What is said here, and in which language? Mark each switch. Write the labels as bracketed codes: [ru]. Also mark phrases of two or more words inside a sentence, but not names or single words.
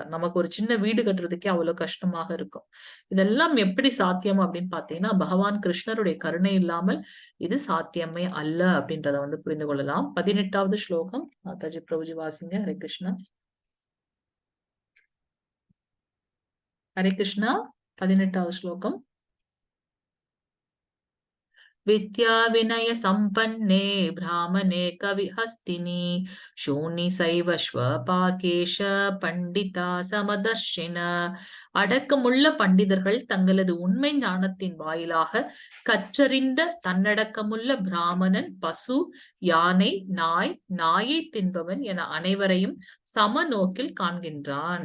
[ta] நமக்கு ஒரு சின்ன வீடு கட்டுறதுக்கே அவ்வளவு கஷ்டமாக இருக்கும். இதெல்லாம் எப்படி சாத்தியம் அப்படின்னு பாத்தீங்கன்னா, பகவான் கிருஷ்ணருடைய கருணை இல்லாமல் இது சாத்தியமே அல்ல அப்படின்றத புரிந்து கொள்ளலாம். 18வது ஸ்லோகம் மாதாஜி பிரபுஜி வாசிங்க. [sa] हरे कृष्ण. हरे कृष्ण. [ta] 18வது ஸ்லோகம். [sa] विद्या विनय संपन्ने ब्राह्मणे कविहस्तिनि शून्य सैव स्वपाकेश पण्डिता समदर्शिन. [ta] அடக்கமுள்ள பண்டிதர்கள் தங்களது உண்மை ஞானத்தின் வாயிலாக கற்றறிந்த தன்னடக்கமுள்ள பிராமணன், பசு, யானை, நாயை தின்பவன் என அனைவரையும் சம நோக்கில் காண்கின்றான்.